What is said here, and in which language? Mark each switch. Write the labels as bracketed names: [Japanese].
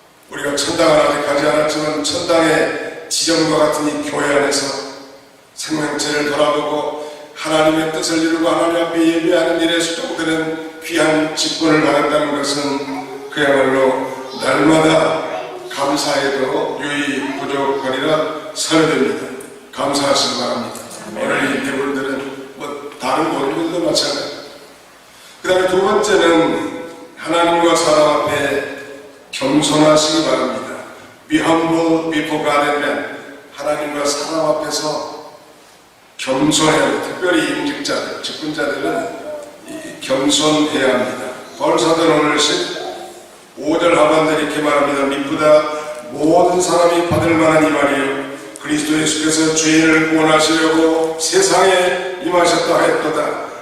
[Korean] 우리가 천당을 아직 가지 않았지만 천당의 지점과 같은 이 교회 안에서 생명체를 돌아보고 하나님의 뜻을 이루고 하나님 앞에 예배하는 일에 수종되는 귀한 직분을 받았다는 것은 그야말로 날마다 감사해도 유의 부족하리라 설명됩니다. 감사하시기 바랍니다. 오늘 이 대분들은 다른 모든 것도 마찬가지. 그 다음에 두 번째는 하나님과 사람 앞에 겸손하시기 바랍니다. [English] Be humble before God and man. [Korean] 하나님과 사람 앞에서 겸손해야 합니다. 특별히 임직자들, 직분자들은 겸손해야 합니다. 바울사도는 오늘 15절 하반절에 이렇게 말합니다. 미쁘다 모든 사람이 받을 만한 이 말이요 그리스도 예수께서 죄인을 구원하시려고 세상에 임하셨다 하였도다.